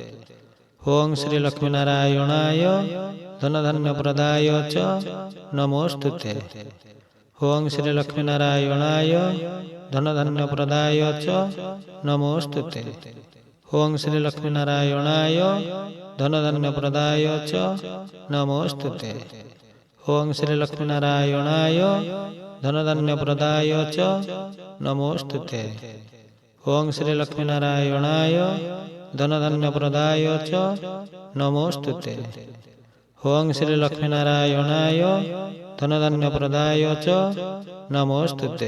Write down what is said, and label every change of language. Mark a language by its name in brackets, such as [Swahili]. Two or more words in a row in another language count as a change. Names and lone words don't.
[Sanskrit] ओं श्री लक्ष्मी नारायणाय धनधान्य प्रदाय च नमोस्तुते। ओं श्री लक्ष्मी नारायणाय धनधान्य प्रदाय च नमोस्तुते। ओं श्री लक्ष्मी नारायणाय धनधान्य प्रदाय च नमोस्तुते। ओं श्री लक्ष्मीनारायणाय धनधान्यप्रदाय च नमोस्तुते। ओं श्री लक्ष्मीनारायणाय धनधान्यप्रदाय च नमोस्तुते। ओं श्री लक्ष्मीनारायणाय धनधान्यप्रदाय च नमोस्तुते।